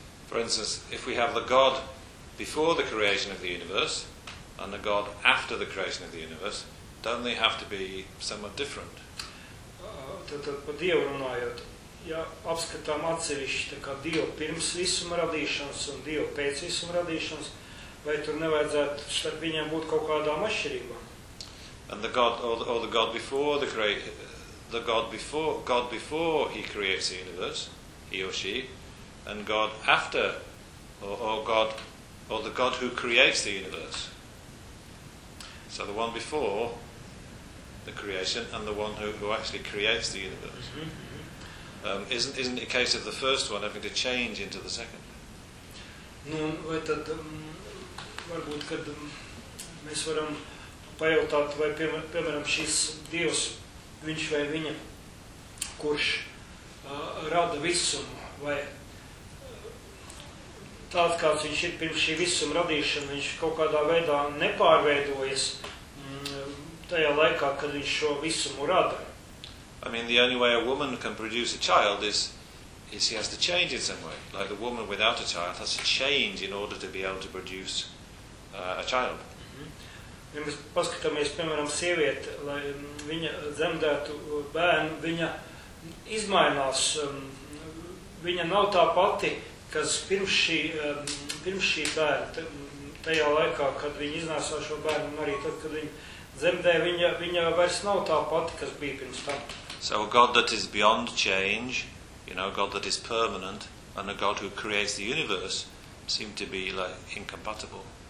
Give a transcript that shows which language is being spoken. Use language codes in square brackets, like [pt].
[en] For instance, if we have the God before the creation of the universe and the God after the creation of the universe, don't they have to be somewhat different? [lv] Tad par Dievu runājot, ja apskatām atsevišķi, tā kā Dievu pirms visuma radīšanas un Dievu pēc visuma radīšanas, vai tur nevajadzētu starp viņiem būt kaut kādām atšķirībām? [en] And the God, or the God before the creation, the God before he creates the universe, he or she, and God after, or the God who creates the universe. So the one before the creation and the one who actually creates the universe. Mm-hmm. Isn't it a case of the first one having to change into the second? [lv] Nu, vai tad varbūt, kad mēs varam pajautāt, vai piemēram šis Dievs, viņš vai viņa, kurš rada visumu, vai tāds, kāds viņš ir pirms šī visuma radīšana, viņš kaut kādā veidā nepārveidojas tajā laikā, kad viņš šo visumu rada. [en] I mean, the only way a woman can produce a child is he has to change in some way. Like a woman without a child has to change in order to be able to produce a child. [lv] Ja mēs paskatāmies, piemēram, sievieti, lai viņa dzemdētu bērnu, viņa izmainās viņa nav tā pati, kas pirms šī bērna, tajā laikā, kad viņa iznāca šo bērnu, un arī tad, kad viņa dzemdē, viņa vairs nav tā pati, kas bija pirms tam. [en] So a God that is beyond change, you know, a God that is permanent, and a God who creates the universe, seem to be like incompatible.